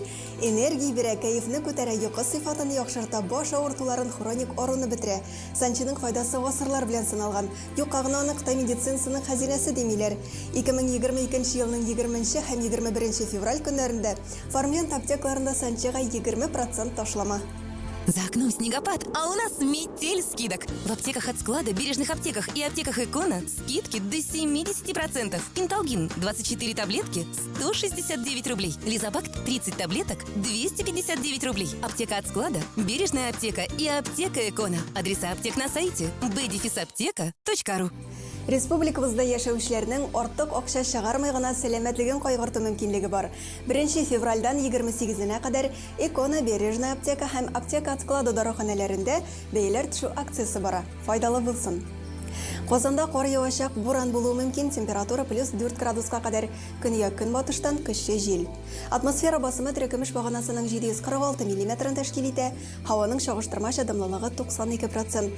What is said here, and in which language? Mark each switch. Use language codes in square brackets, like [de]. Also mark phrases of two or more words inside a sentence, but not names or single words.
[tt] Энергия бирә, кәефне күтәрә, йокы сыйфатын яхшырта, баш авыртуларын, хроник ауруны бетерә. Санчиның файдасы гасырлар белән сыналган. Юкка гына аны Кытай медицинасының хәзинәсе димиләр. 2022 елның 20 һәм 21 февраль көннәрендә Фармленд аптекаларында санчига 20% ташлама. [ru] За окном снегопад, а у нас метель скидок. В аптеках от склада, бережных аптеках и аптеках Экона скидки до 70%. Пенталгин 24 таблетки 169 рублей. Лизобакт 30 таблеток 259 рублей. Аптека от склада, бережная аптека и аптека Экона. Адреса аптек на сайте bdefisapteka.ru. [tt] Республикабызда яшәүчеләрнең артык акча чыгармый гына сәламәтлеген кайгырту мөмкинлеге бар. 1 февральдан 28-на кадәр Экона, Бережная аптека һәм аптека от склада дәраханәләрендә бәяләр төшү акциясе бара. Файдалы булсын. Казанда кар явачак, буран булуы мөмкин, температура +4 градуска кадәр, көньяк-көнбатыштан көчле җил. Атмосфера басымы терекемеш баганасының 746 мм тәшкил итә, һаваның чагыштырмача дымлылыгы 92%.